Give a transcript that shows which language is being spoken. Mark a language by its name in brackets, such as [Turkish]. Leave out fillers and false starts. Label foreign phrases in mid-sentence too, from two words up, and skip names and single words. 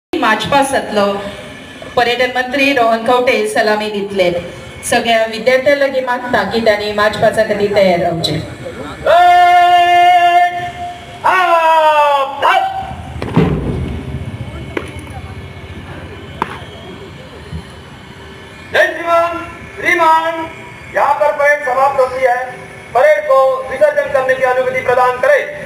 [Konkani] मार्च पास जातलो। पर्यटन मंत्री रोहन खंवटे सलामी दितले। सगळ्या विद्यार्थ्यां लागीं मागता की तांणी मार्च पासा खातीर तयार रावचें। [Hindi] श्रीमान, यहाँ पर परेड समाप्त होती है। परेड को विसर्जन करने की अनुमति प्रदान करें।